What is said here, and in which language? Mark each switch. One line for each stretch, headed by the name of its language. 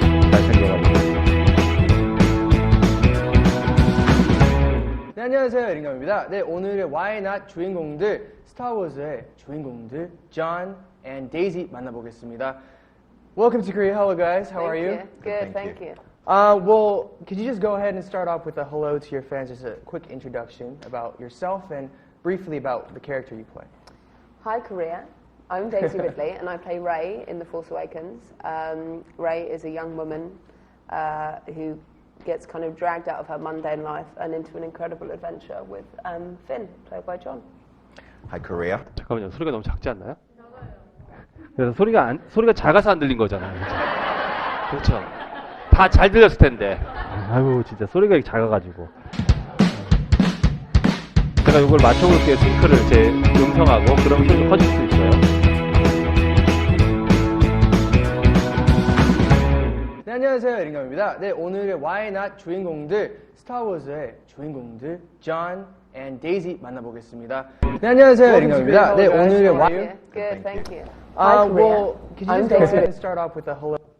Korean: 잘생겨가지고. 네, 안녕하세요, 에릭남입니다. 네, 오늘의 Why Not 주인공들, 스타워즈의 주인공들, John and Daisy 만나보겠습니다.
English: Welcome to Korea. Hello, guys. How are you? Good, thank you. Well, could you just go ahead and start off with a hello to your fans, just a quick introduction about yourself and briefly about the character you play. Hi, Korea. I'm Daisy Ridley, and I play Rey in The Force Awakens. Rey is a young woman who gets kind of dragged out of her mundane life and into an incredible adventure with Finn, played by John. Hi, Korea.
Korean: 잠깐만요. 소리가 너무 작지 않나요? 그래서 소리가 작아서 안 들린 거잖아요. 그렇죠. 다 잘 들렸을 텐데. 아이고, 진짜 소리가 작아가지고. 제가 이걸 맞춰볼게요. 싱크를 제 음성하고. 그럼 소리가 커질 수 있어요. 네, 안녕하세요, 에릭남입니다. 네, 오늘의 Why Not 주인공들, 스타워즈의 주인공들, John and Daisy 만나보겠습니다. 네, 안녕하세요, 에릭남입니다. 네, 오늘의 Why...
English: Good, thank you. Well, could you just go ahead and start off with a hello?